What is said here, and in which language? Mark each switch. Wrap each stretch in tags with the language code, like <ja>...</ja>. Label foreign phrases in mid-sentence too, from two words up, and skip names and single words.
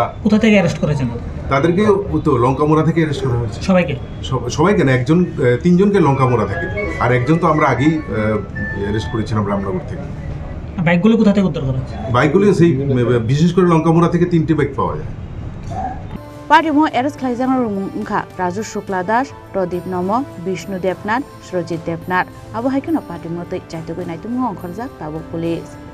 <bn>কোথা থেকে অ্যারেস্ট করেছেন তাদেরকে? তো লঙ্কামোড়া থেকে অ্যারেস্ট করা হয়েছে। সবাইকে না, 3 জনকে লঙ্কামোড়া থেকে, আর একজন তো আমরা আগেই অ্যারেস্ট করেছিলাম রামনগর থেকে। বাইকগুলো কোথা থেকে উদ্ধার করা হয়েছে? বাইকগুলো সেই বিশেষ করে লঙ্কামোড়া থেকে 3টি বাইক পাওয়া যায়।</bn> <trp>Parimo Eres Klaizamar Mungha, Raju Shukla Das, Pradip Nomo, Vishnu Debnath, Shrojit Debnath, Abu Haikano Party Mote, Chaitugu Naitum Korzak, Tabu Police.</trp>